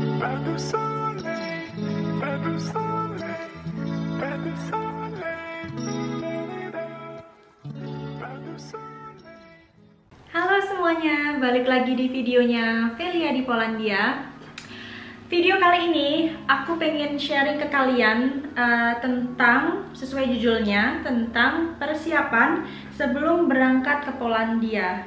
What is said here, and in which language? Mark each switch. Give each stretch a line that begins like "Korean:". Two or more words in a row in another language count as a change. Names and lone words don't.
French: du soleil, pas du soleil, pas du soleil, pas du soleil.
Indonesian: Halo semuanya, balik lagi di videonya Velia di Polandia. Video kali ini aku pengen sharing ke kalian tentang, sesuai judulnya, tentang persiapan sebelum berangkat ke Polandia.